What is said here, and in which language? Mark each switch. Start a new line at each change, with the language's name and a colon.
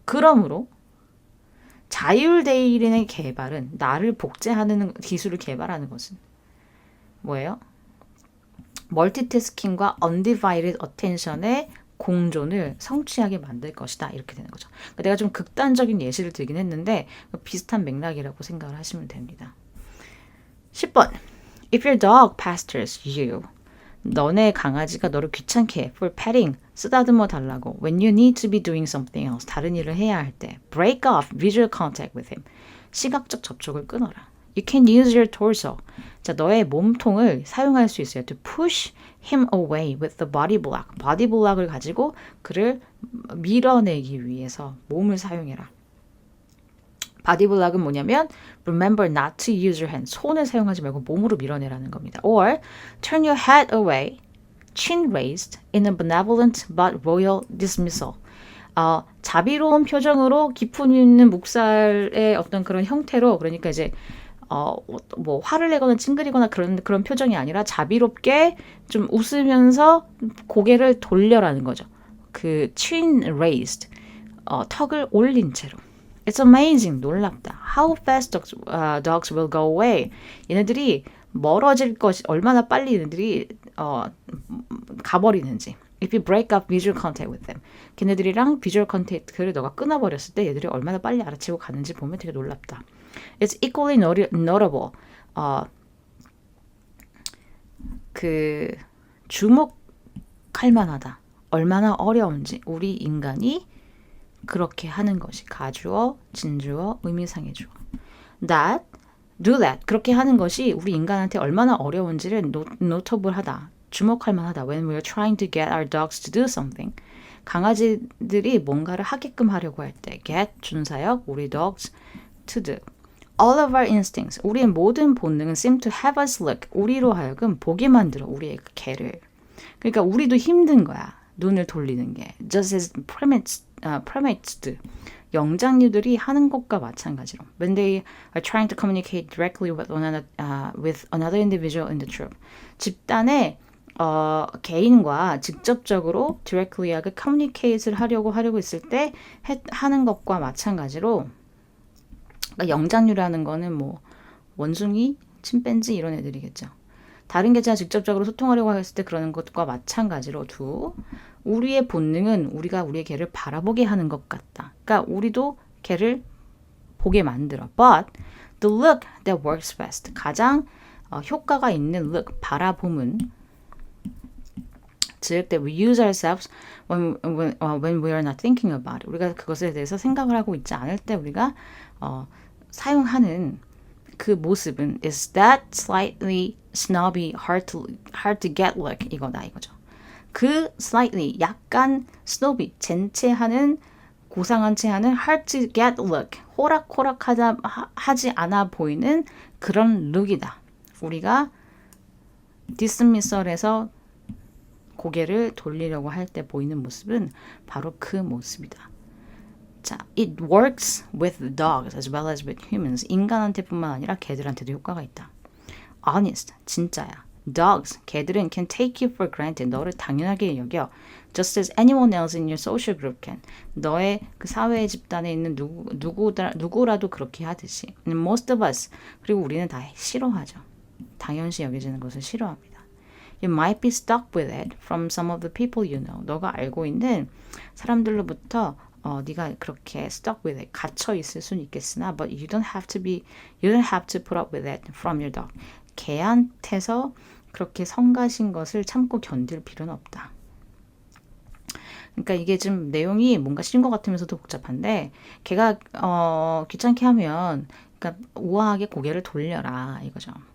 Korean: 그러므로 자율대인의 개발은, 나를 복제하는 기술을 개발하는 것은 뭐예요? 멀티태스킹과 undivided attention의 공존을 성취하게 만들 것이다. 이렇게 되는 거죠. 그러니까 내가 좀 극단적인 예시를 들긴 했는데 비슷한 맥락이라고 생각을 하시면 됩니다. 10번.
English: If your dog pesters you,
Korean: 너네 강아지가 너를 귀찮게 해,
English: for petting,
Korean: 쓰다듬어 달라고,
English: when you need to be doing something else,
Korean: 다른 일을 해야 할 때,
English: break off visual contact with him,
Korean: 시각적 접촉을 끊어라.
English: You can use your torso.
Korean: 자, 너의 몸통을 사용할 수 있어요.
English: To push him away with the body block.
Korean: body block을 가지고 그를 밀어내기 위해서 몸을 사용해라.
English: body block은
Korean: 뭐냐면
English: remember not to use your hand.
Korean: 손을 사용하지 말고 몸으로 밀어내라는 겁니다.
English: Or turn your head away, chin raised in a benevolent but royal dismissal.
Korean: 자비로운 표정으로 깊은 있는 묵살의 어떤 그런 형태로, 그러니까 이제 뭐 화를 내거나 찡그리거나 그런 표정이 아니라 자비롭게 좀 웃으면서 고개를 돌려라는 거죠. 그
English: chin raised,
Korean: 턱을 올린 채로.
English: It's amazing,
Korean: 놀랍다.
English: How fast dogs will go away.
Korean: 얘네들이 멀어질 것이, 얼마나 빨리 얘네들이 가버리는지.
English: If you break up visual contact with them.
Korean: 걔네들이랑 비주얼 컨택트를 너가 끊어버렸을 때 얘들이 얼마나 빨리 알아채고 가는지 보면 되게 놀랍다.
English: It's equally notable.
Korean: 그 주목할 만하다. 얼마나 어려운지 우리 인간이 그렇게 하는 것이 가주어, 진주어, 의미상의 주어.
English: That, do that.
Korean: 그렇게 하는 것이 우리 인간한테 얼마나 어려운지를 notable하다. 주목할 만하다.
English: When we're trying to get our dogs to do something.
Korean: 강아지들이 뭔가를 하게끔 하려고 할 때 get, 준사역, 우리 dogs to do.
English: All of our instincts,
Korean: 우리의 모든 본능은
English: seem to have us look,
Korean: 우리로 하여금 보게 만들어, 우리의 그 개를. 그러니까 우리도 힘든 거야, 눈을 돌리는 게.
English: Just as primates do.
Korean: 영장류들이 하는 것과 마찬가지로.
English: When they are trying to communicate directly with another individual in the troop.
Korean: 집단의 개인과 직접적으로 directly하게 communicate를 하려고 있을 때 하는 것과 마찬가지로, 그러니까 영장류라는 거는 뭐 원숭이, 침팬지 이런 애들이겠죠. 다른 개체와 직접적으로 소통하려고 했을 때 그러는 것과 마찬가지로 우리의 본능은 우리가 우리의 개를 바라보게 하는 것 같다. 그러니까 우리도 개를 보게 만들어.
English: But the look that works best,
Korean: 가장 효과가 있는
English: look,
Korean: 바라봄은 즉
English: that we use ourselves when we are not thinking about it.
Korean: 우리가 그것에 대해서 생각을 하고 있지 않을 때 우리가 사용하는 그 모습은
English: is that slightly snobby, hard to get look
Korean: 이거다 이거죠. 그 slightly 약간 snobby, 젠체하는 고상한 체하는 hard to get look, 호락호락하지 않아 보이는 그런 룩이다. 우리가 dismissal에서 고개를 돌리려고 할 때 보이는 모습은 바로 그 모습이다.
English: 자, it works with dogs as well as with humans.
Korean: 인간한테뿐만 아니라 개들한테도 효과가 있다. honest, 진짜야.
English: dogs,
Korean: 개들은
English: can take you for granted.
Korean: 너를 당연하게 여겨.
English: just as anyone else in your social group can.
Korean: 너의 그 사회 집단에 있는 누구라도 그렇게 하듯이. And most of us, 그리고 우리는 다 싫어하죠. 당연시 여겨지는 것을 싫어합니다.
English: You might be stuck with it from some of the people you know.
Korean: 너가 알고 있는 사람들로부터 네가 그렇게
English: stuck with it,
Korean: 갇혀 있을 수는 있겠으나,
English: but you don't have to put up with it from your dog.
Korean: 개한테서 그렇게 성가신 것을 참고 견딜 필요는 없다. 그러니까 이게 좀 내용이 뭔가 싫은 것 같으면서도 복잡한데, 걔가 귀찮게 하면, 그러니까 우아하게 고개를 돌려라 이거죠.